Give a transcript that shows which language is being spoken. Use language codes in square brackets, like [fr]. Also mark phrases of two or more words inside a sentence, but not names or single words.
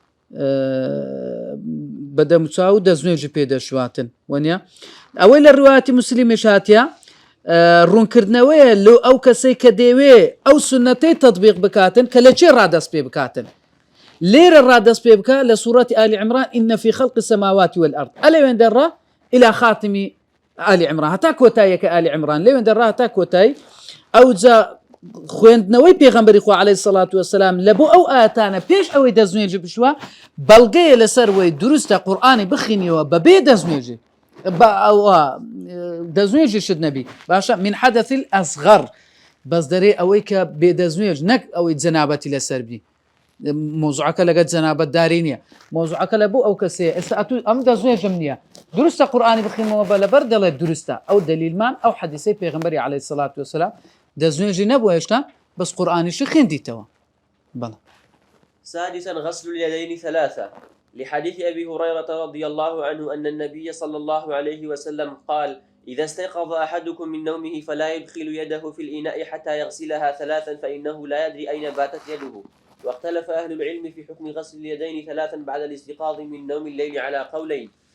[ckb] بەدەموچاو دەستنوێژی پێدەشواتن وەنیا ئەوەی لە ڕواتی موسلیمیش هاتیە ڕوونکردنەوەیە لەو ئەو کەسەی کە دەوێ ئەو سونەتەی تەطبیق بکاتن کە لە چێ ڕادەست پێ بکاتن لێرە ڕادەست پێ بکە لە سوورەتی ئالی عیمران [ar] إن في خلق السماوات والأرض [ckb] ئەلەوێن دەڕا [ar] إلى خاتم آل عمران [ckb] هەتا کۆتاییەکە آل عمران لێوێن دەڕا هەتا کۆتایی ئەو جا خوێندنەوەی پێغەمبەری خوا [ar] عەلەیهی سەڵات وەسەلام [ckb] لە بۆ ئەو ئاەتانە پێش ئەوەی دەستنوێژی بشوە بەڵگەیە لەسەر وەی دروستە قورئانی بخوێنیەوە بەبێ دەستنوێژی دەستنوێژی شت نەبی باشە [ar] من حدث الأصغر [ckb] بەس دەرێ ئەوەی کە بێ دەستنوێژ نەک ئەوەی جەنابەتی لەسەر بی مۆزوعەکە لەگەڵ جەنابەتداری نییە مۆزوعەکە لە بۆ ئەو کەسەیە ئێستا ئەم دەستنوێژم نییە دروستە قورئانی بخوێنەوە بە لەبەر دەڵێت دروستە ئەو دەلیلمان ئەو حەدیثەی پێغەمبەری [ar] عەلەیهی سەڵات وەسەلام [ckb] دەستنوێژی نەبووە هێشتا بەس قورئانیشی خوێندیتەوە بەڵێ [ar] سادسا غسل اليدين ثلاثة لحديث أبي هريرة رضي الله عنه أن النبي صلى الله عليه وسلم قال إذا استيقظ أحدكم من نومه فلا يدخل يده في الإناء حتى يغسلها ثلاثا فإنه لا يدري أين باتت يده واختلف أهل العلم في حكم غسل اليدين ثلاثا بعد الاستيقاظ من نوم الليل على قولين